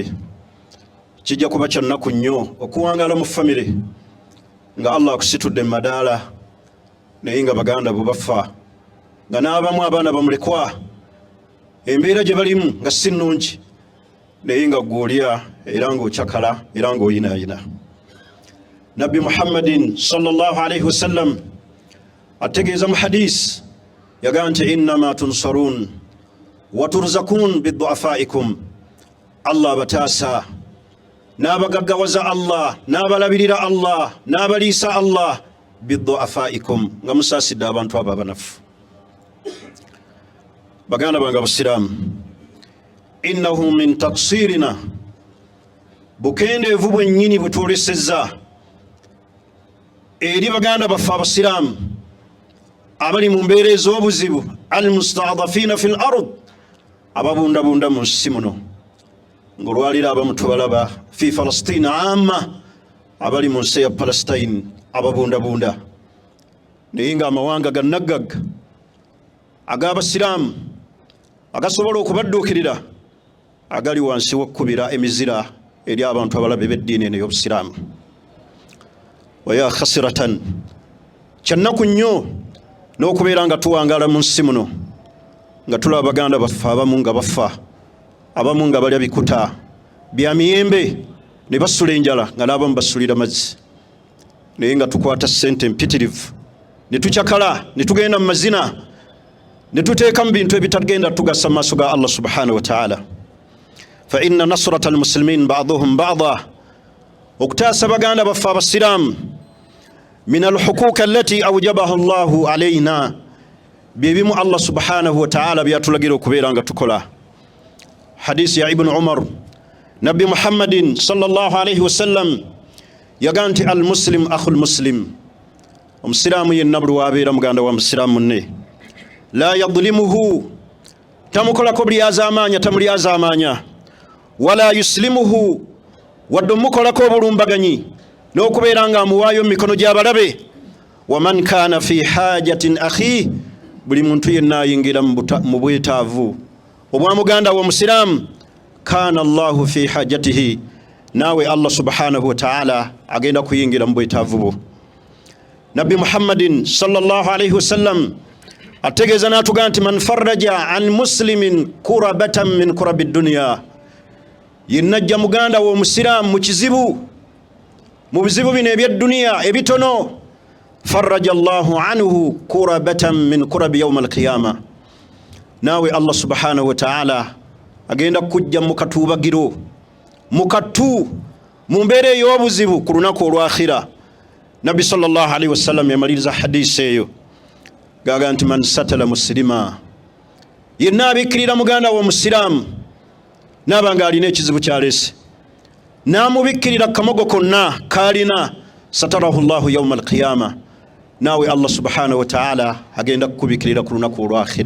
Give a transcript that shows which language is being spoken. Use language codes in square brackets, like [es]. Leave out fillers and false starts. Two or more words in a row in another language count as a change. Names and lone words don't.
[lg] Kijja kuba kya nnaku nnyo okuwangaala mu famire nga Allah akusitudde mu madaala naye nga baganda bo bafa, nga n'abamu abaana bamulekwa, embeera gye balimu nga si nnungi, naye nga gw'olya era ng'okyakala era ng'oyinaayina. Nabbi Muhammadin [ar] صلى الله عليه وسلم [lg] ategeeza mu hadisi yagamba nti [ar] إنما تنصرون وترزقون بضعفائكم, [lg] Allah abataasa n'abagaggawaza Allah n'abalabirira Allah n'abaliisa Allah bidu'afaikum, nga musaasidde abantu abo abanafu. Baganda bange abasiraamu, [ar] إنه من تقصيرنا, [lg] bukendeevu bwennyini bwe twolesezza eri baganda baffe abasiraamu abali mu mbeera ez'obuzibu, [ar] المستضعفين في الأرض, [lg] ababundabunda mu nsi muno, ng'olwaliro abamu tubalaba [ar] في فلسطين [lg] amma, abali mu nsi ya Palestine ababundabunda, naye nga amawanga gannaggagga ag'abasiraamu agasobola okubadduukirira agali wansi w'okkubira emizira eri abantu abalabe b'eddiini eno y'obusiraamu. [ar] ويا خسارة [lg] kyannaku nnyo n'okubeera nga tuwangaala mu nsi muno nga tulaba baganda baffe abamu nga bafa, abamu nga balya bikuta bya miyembe ne basula enjala nga n'abamu basulira mazzi, naye nga tukwata ssente mpitirivu ne tukyakala ne tugenda mu mazina ne tuteeka mu bintu ebitagenda tugasa maaso ga Allah [ar] سبحانه وتعالى. فإن نصرة المسلمين بعضهم بعضا, [lg] okutaasa baganda baffe abasiraamu [ar] من الحقوق التي أوجبها الله علينا, [lg] byebimu Allah [ar] سبحانه وتعالى [lg] byatulagira okubeera nga tukola. Hadisi ya Ibn Umar, Nabi Muhammadin [ar] صلى الله عليه وسلم [lg] yagaa nti [ar] المسلم أخو المسلم, [lg] omusiraamu yenna buli wabeera muganda wa musiraamu munne, [ar] لا يظلمه, [lg] tamukolako bulyazaamaanya, tamulyazaamaanya, [ar] ولا يسلمه, [lg] wadde omukolako obulumbaganyi n'okubeera nga amuwaayo mu mikono gy'abalabe. [ar] ومن كان في حاجة أخيه, [lg] buli muntu yenna ayingira mu bwetaavu obwa muganda wa musiraamu, [ar] كان الله في حاجته, [lg] naawe Allah [ar] سبحانه وتعالى [lg] agenda kuyingira mu bwetaavu bwo. [ar] Nabi Muhammadin صلى الله عليه وسلم [lg] ategeeza n'atugaa nti [ar] من فرج عن مسلم كربة من كرب الدنيا, [lg] yenna ajja muganda wa omusiraamu mu kizibu, mu bizibu bino eby'edduniya ebitono, [ar] فرج الله عنه كربة من كرب يوم القيامة, [lg] naawe Allah [ar] سبحانه وتعالى [lg] agenda kujja mu katuubagiro, mu katu, mu mbeera ey'obuzibu ku lunaku olw'akhira. Nabi [ar] صلى الله عليه وسلم [lg] yamaliriza hadisi eyo gaga nti [ar] من ستر مسلما, [lg] yenna abikkirira muganda wa musiraamu naaba nga alina ekizibu kyaleese, n'amubikkirira kamogo konna kaalina, [ar] ستره الله يوم القيامة, [lg] naawe Allah [ar] سبحانه وتعالى [lg] agenda kukubikkirira ku lunaku olw'akhira.